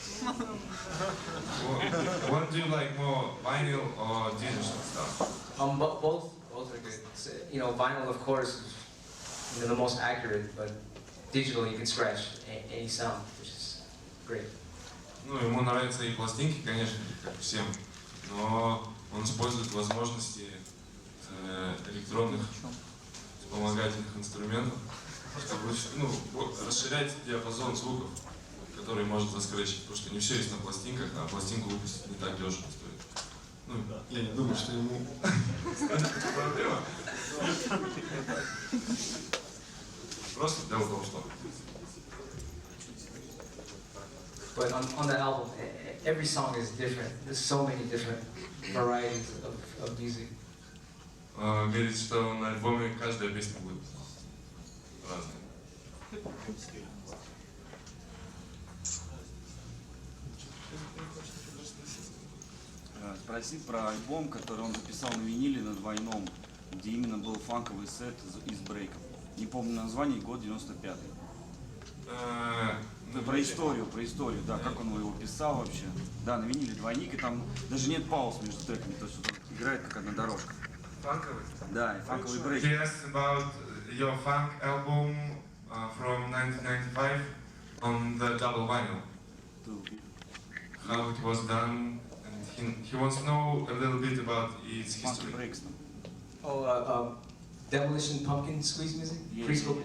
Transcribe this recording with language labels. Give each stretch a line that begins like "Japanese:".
English: What do you like more, vinyl or digital stuff? Both are good. So, you know, vinyl of course is the most accurate, but digital you can scratch any sound, which is great.
Russian: Ну, ему нравятся и пластинки, конечно, как всем, но он использует возможности электронных вспомогательных инструментов, чтобы расширять диапазон звуков, который может заскретчить, потому что не все есть на пластинках, а пластинку выпустить не так дешево стоит. Ну, я не думаю, что ему это проблема. Просто дело в том, что.
English: But on the album, every song is different. There's so many different varieties of music.
Russian: Говорит, что на альбоме каждая песня будет разная. Спроси про альбом, который он записал на виниле на двойном, где именно был фанковый сет из брейков. Не помню название, год 95-й. Про историю, да, как он его писал вообще. Да, на виниле двойник, и там даже нет пауз между треками, то есть он играет как одна дорожка. Фанковый? Да, и фанковый брейк.
English: He asked about your funk album from 1995 on the double vinyl. How it was done, and he wants to know a little bit about its history. Oh, Demolition Pumpkin Squeeze music? Preschool?